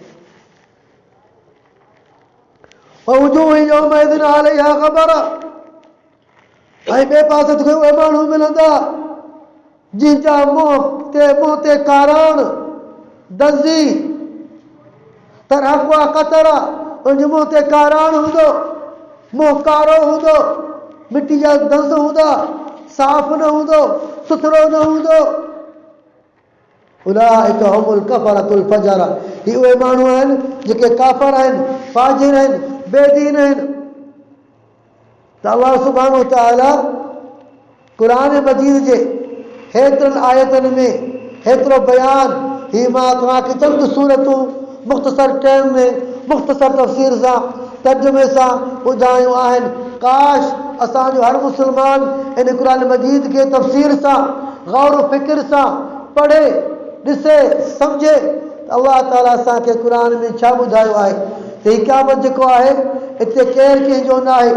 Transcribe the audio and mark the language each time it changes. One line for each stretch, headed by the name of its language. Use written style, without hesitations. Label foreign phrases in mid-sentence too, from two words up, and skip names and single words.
Arabic: وجوه يومئذ عليها غبرة,
Sindhi: ऐं ॿिए पासे ते उहे माण्हू मिलंदा जिनजा मुंहुं ते काराण, दज़ी,
Arabic: ترهقها قترة.
Sindhi: उनजे मुंहुं ते काराण हूंदो, मुंहुं कारो हूंदो, मिटी जा दंद हूंदा, साफ़ न हूंदो, सुथरो न हूंदो.
Arabic: أولئك هم الكفرة الفجرة,
Sindhi: ही उहे माण्हू आहिनि जेके काफ़र आहिनि, फाजिर आहिनि, बेदीन आहिनि. त
Arabic: الله سبحانه وتعالى
Sindhi: क़ुरान मजीद जे हेतिरनि आयतनि में हेतिरो बयानु, ही मां तव्हांखे चंद सूरतूं मुख़्तसर टाइम में मुख़्तसर तफ़सीर सां तर्जुमे सां ॿुधायूं आहिनि. काश असांजो हर मुस्लमान इन क़ुरान मजीद खे तफ़सीर सां, गौर फ़िक्र सां पढ़े, ॾिसे, सम्झे त अल्लाह ताला असांखे क़ुरान में छा ॿुधायो आहे त हीउ क़यामत जेको आहे हिते केरु कंहिंजो न आहे.